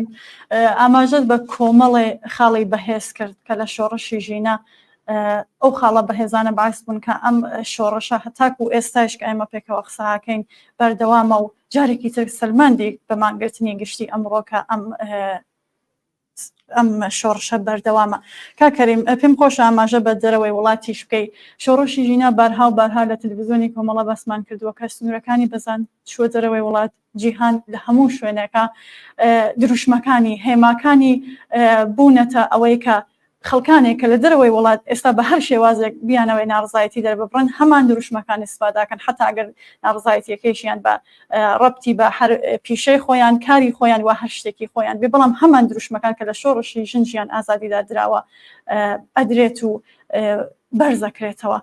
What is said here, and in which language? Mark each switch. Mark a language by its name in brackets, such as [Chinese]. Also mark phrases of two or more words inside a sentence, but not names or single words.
[Central Kurdish] ئاماژەت بە کۆمەڵێ خاڵی بەهێز کرد کە لە شۆڕشی ژینە ئەو خاڵە بەهێزانە باعث بوون کە ئەم شۆڕشە هەتاکو و ئێستاش کە ئێمە پێکەوە قسەکەین بەردەوامە و جارێکی تر سلماندی بە مانگرتنی گشتی ئەمڕۆ کە ئەم ئەم شۆڕشە بەردەوامە. کاکەریم پێم خۆش ئاماژە بە دەرەوەی وڵاتیش بکەیت. شۆڕشی ژینە بارها و بارها لە تەلەڤیزیۆنی کۆمەڵە بەسمان کردووە کە سنوورەکانی بەزان چووە دەرەوەی وڵات، جیهان لە هەموو شوێنەکە دروشمەکانی هێماکانی بوونەتە ئەوەی کە خەڵکانێک کە لە دەرەوەی وڵات ئێستا بە هەر شێوازێک بیانەوەی ناڕزایەتی دەرببڕن هەمان دروشمەکان استفاداکەن حتا ئەگەر ناڕزایەتیەکەیشیان بە ڕەبتی بە هەر پیشەی خۆیان کاری خۆیان و هەر شتێکی خۆیان بێ، بەڵام هەمان دروشمەکان کە لە شۆڕشی ژنجیان ئازادیدا دراوە ئەدرێت و بەرزەکرێتەوە.